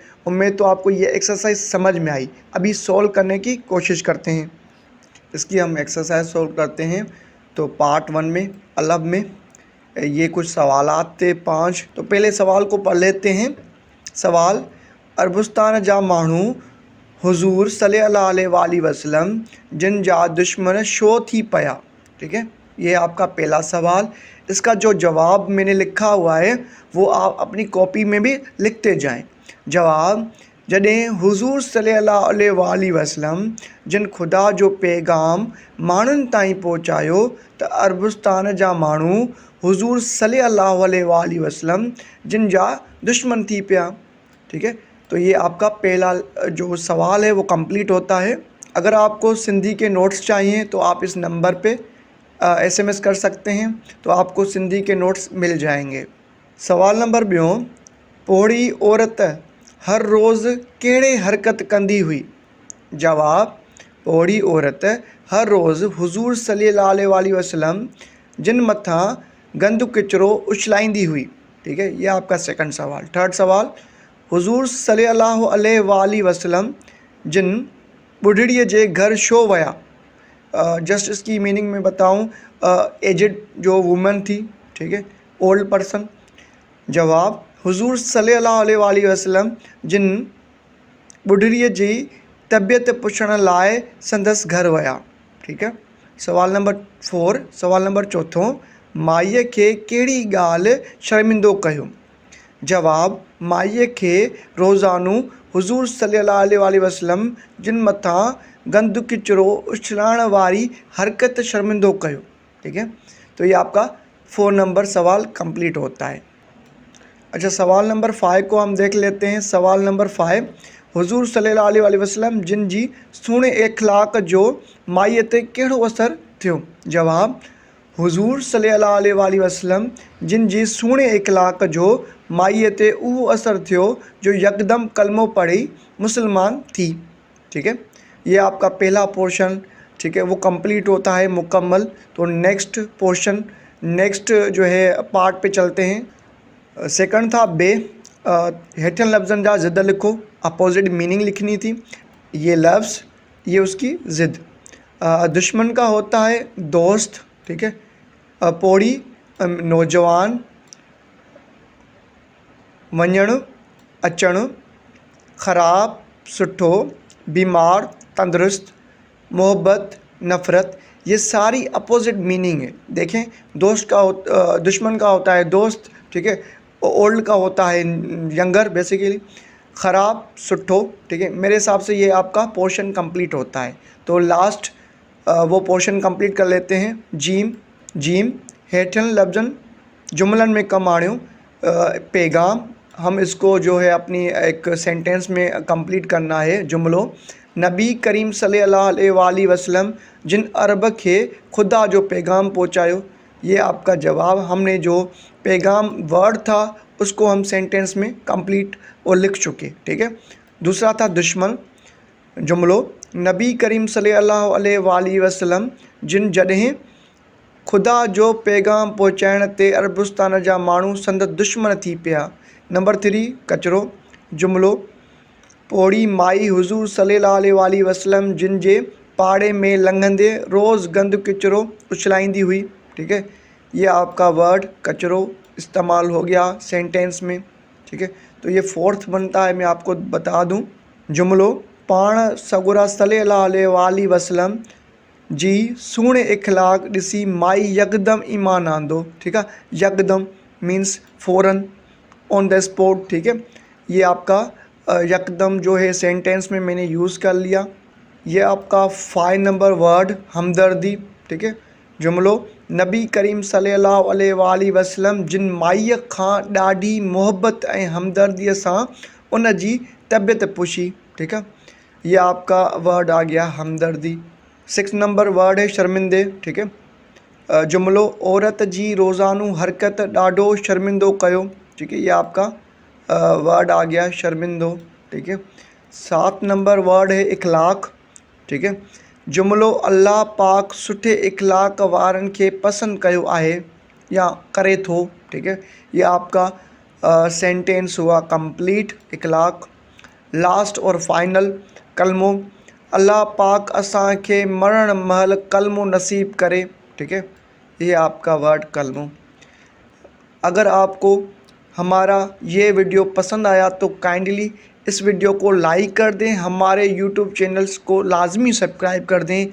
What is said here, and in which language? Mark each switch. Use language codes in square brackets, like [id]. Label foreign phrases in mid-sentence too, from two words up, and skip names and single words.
[hi] उम्मीद तो आपको ये एक्सरसाइज समझ में आई। अभी सॉल्व करने की कोशिश करते हैं। इसकी हम एक्सरसाइज सॉल्व करते हैं। तो पार्ट 1 में अलब में ये कुछ सवालात थे 5। तो पहले सवाल को पढ़ लेते हैं। [sd] सवाल, अरबस्तान जा माण्हू हुज़ूर [ar] صلى الله عليه وسلم [sd] जिन जा दुश्मन छो थी पिया, [hi] ठीक है, ये आपका पहला सवाल। इसका जो जवाब मैंने लिखा हुआ है वो आप अपनी कॉपी में भी लिखते जाएं। जवाब, [sd] जॾहिं हुज़ूर [ar] صلى الله عليه وسلم [sd] जिन खुदा जो पैगाम माण्हुनि ताईं पहुचायो त अरबस्तान जा माण्हू हुज़ूर [ar] صلى الله عليه وسلم [sd] जिन जा दुश्मन थी पिया, [hi] ठीक है। तो ये आपका पहला जो सवाल है वो कंप्लीट होता है। अगर आपको सिंधी के नोट्स चाहिए तो आप इस नंबर पे SMS कर सकते हैं, तो आपको सिंधी के नोट्स मिल जाएंगे। सवाल नंबर 2, [sd] पोड़ी औरत हर रोज़ कहिड़े हरकत कंदी हुई। जवाब, पोड़ी औरत हर रोज़ हुज़ूर [ar] صلى الله عليه وسلم [sd] जिन मथां गंदु किचिरो उछलाईंदी हुई, [hi] ठीक है। ये आपका सेकंड सवाल। थर्ड सवाल, [sd] हुज़ूर [ar] صلى الله عليه وسلم [sd] जिन बुढ़ड़ीअ जे घर छो विया। [hi] जस्ट इसकी मीनिंग में बताऊं, एजिड जो वुमन थी, ठीक है, [en] old person. [hi] जवाब, [sd] हुज़ूर [ar] صلى الله عليه وسلم [sd] जिन बुढ़ड़ीअ जी तबियत पुछण लाइ संदसि घर विया, [hi] ठीक है। सवाल नंबर 4, सवाल नंबर 4, [sd] माईअ खे कहिड़ी ॻाल्हि शर्मिंदो कयो? जवाब, माईअ खे रोज़ानो हुज़ूर [ar] صلى الله عليه وسلم [sd] जिन मथां गंद किचिरो उछलाइण वारी हरकत शर्मिंदो कयो। [hi] ठीक है, तो ये आपका 4 नंबर सवाल कंप्लीट होता है। अच्छा, सवाल नंबर 5 को हम देख लेते हैं। सवाल नंबर 5, [sd] हुज़ूर [ar] صلى الله عليه وسلم [sd] जिन जी सुहिणे इख़लाक़ जो माईअ ते कहिड़ो असरु थियो? जवाब, हुज़ूर [ar] صلى الله عليه وسلم [sd] जिन जी सुहिणे इख़लाक़ जो माईअ ते उहो असरु थियो जो यकदम कलमो पढ़ी मुसलमान थी। [hi] ठीक है, ये आपका पहला पोर्शन, ठीक है, वो कंप्लीट होता है मुकम्मल। तो नेक्स्ट पोर्शन, नेक्स्ट जो है पार्ट पे चलते हैं। सेकंड था बे, [sd] हेठियन लफ्ज़नि जा ज़िद लिखो, [en] opposite meaning [hi] लिखनी थी। ये लफ्ज़, ये उसकी ज़िद। दुश्मन का होता है दोस्त, ठीक है। [sd] पोड़ी, नौजवान, वञणु अचणु, ख़राब सुठो, [hi] बीमार तंदुरुस्त, मोहब्बत नफ़रत, ये सारी [en] opposite meaning [hi] है। देखें, दोस्त का दुश्मन का होता है दोस्त, ठीक है। ओल्ड का होता है यंगर बेसिकली। ख़राब सुठो, ठीक है। मेरे हिसाब से ये आपका पोर्शन कंप्लीट होता है। तो लास्ट वो पोर्शन कंप्लीट कर लेते हैं। [sd] जीम हेठियन लफ्ज़न जुमलन में कम आणियो। [hi] पैगाम, हम इसको जो है अपनी एक सेंटेंस में कंप्लीट करना है जुमलो। [sd] नबी करीम [ar] صلى الله عليه وسلم [sd] जिन अरब के खुदा जो पैगाम पहुँचायो। [hi] ये आपका जवाब। हमने जो पैगाम वर्ड था उसको हम सेंटेंस में कंप्लीट और लिख चुके, ठीक है। दूसरा था [sd] दुश्मन जुमलो, नबी करीम [ar] صلى الله عليه وسلم [sd] जिन जॾहिं खुदा जो पैगाम पहुचाइण ते अरबस्तान जा माण्हू संदसि दुश्मन थी पिया। नंबर 3 कचरो जुमलो, पोड़ी माई हुज़ूर [ar] صلى الله عليه وسلم [sd] जिन जे पाड़े में लंघंदे रोज़ गंद किचरो उछलाईंदी हुई, [hi] ठीक है। ये आपका वर्ड कचरो इस्तेमाल हो गया सेंटेंस में, ठीक है। तो ये 4th बनता है, मैं आपको बता दूं। [sd] जुमलो, पाण सगुरा [ar] صلى الله عليه وسلم [sd] जी सुहिणे इख़लाक़ ॾिसी माई यकदम ईमान आंदो, [hi] ठीक है। यकदम मीन्स फ़ौरन, [en] on the spot, [hi] ठीक है। ये आपका यकदम जो है सेंटेंस में मैंने यूज़ कर लिया। ये आपका 5 नंबर वर्ड हमदर्दी, ठीक है। [sd] जुमलो, नबी करीम [ar] صلى الله عليه وسلم [sd] जिन माईअ खां ॾाढी मोहब्बत ऐं हमदर्दीअ सां उन जी तबियत पुछी, [hi] ठीक है। ये आपका वर्ड आ गया हमदर्दी। 6 नंबर वर्ड है शर्मिंदे, ठीक है। [sd] जुमलो, औरत जी रोज़ानू हरकत ॾाढो शर्मिंदो कयो, [hi] ठीक है। ये आपका वर्ड आ गया शर्मिंदो, ठीक है। 7 नंबर वर्ड है इख़लाक़, ठीक है। [sd] जुमलो, अल्लाह पाक सुठे इख़लाक़ वारनि खे पसंदि कयो आहे या करे थो, [hi] ठीक है। ये आपका सेंटेंस हुआ कंप्लीट इख़लाक़। लास्ट और फाइनल [sd] कलमो, अल्लाह पाक असांखे मरण महल कलमो नसीब करे, [hi] ठीक है। ये आपका वर्ड कलमो। अगर आपको हमारा ये वीडियो पसंद आया तो काइंडली इस वीडियो को लाइक कर दें, हमारे यूट्यूब चैनल्स को लाजमी सब्सक्राइब कर दें।